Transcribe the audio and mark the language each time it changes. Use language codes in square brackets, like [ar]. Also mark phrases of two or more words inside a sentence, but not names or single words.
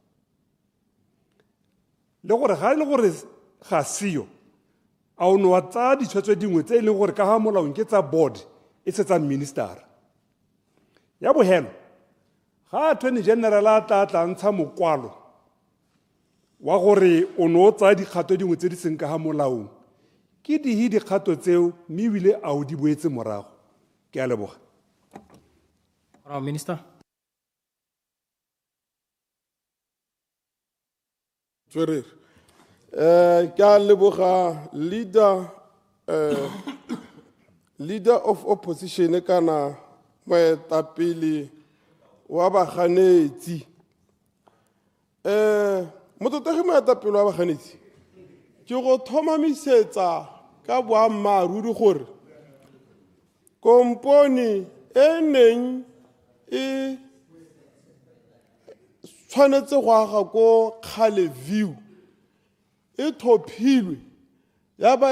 [tn] le gore ga ile gore ga siyo a o no wa tsa ditshwetso dingwe tse e leng gore ka ga molaong ke tsa board e se tsa minister ya bohelo ga [en] attorney general [tn] a tla ntsha mokwalo wa gore o no tsa dikgato dingwe tse di seng ka ga molaong ke dikgato tseo mme ebile a o di boetse morago ke a leboga Minister. Tswerere ke a leboga [en] leader of opposition [tn] kana moetapele wa baganetsi mototegi moetapele wa baganetsi ke go thomamisetsa ka boammaaruri gore komponi e neng e tshwanetse go aga ko 𝗠𝗢𝗧𝗜𝗢𝗡 e thophilwe ya ba